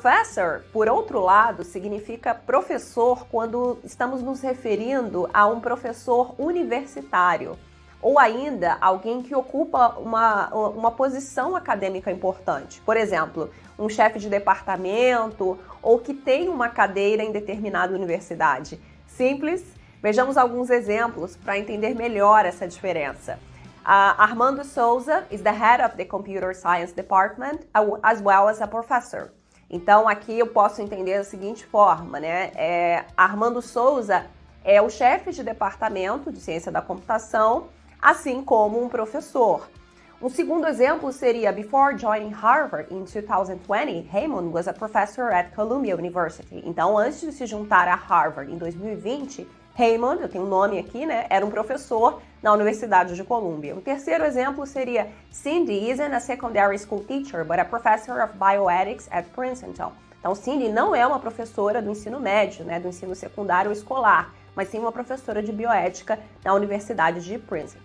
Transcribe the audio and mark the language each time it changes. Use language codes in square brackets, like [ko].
[pt] Professor, por outro lado, significa professor quando estamos nos referindo a um professor universitário, ou ainda alguém que ocupa uma posição acadêmica importante. Por exemplo, um chefe de departamento ou que tem uma cadeira em determinada universidade. Simples. Vejamos alguns exemplos para entender melhor essa diferença. [en] Armando Souza is the head of the Computer Science Department, as well as a professor. [pt] Então, aqui eu posso entender da seguinte forma, né? Armando Souza é o chefe de departamento de ciência da computação, assim como um professor. Um segundo exemplo seria, [en] before joining Harvard in 2020, Raymond was a professor at Columbia University. [pt] Então, antes de se juntar a Harvard em 2020, Raymond, eu tenho um nome aqui, né, era um professor na Universidade de Columbia. O terceiro exemplo seria, [en] Cindy isn't a secondary school teacher, but a professor of bioethics at Princeton. [pt] Então, Cindy não é uma professora do ensino médio, né, do ensino secundário ou escolar, mas sim uma professora de bioética na Universidade de Princeton.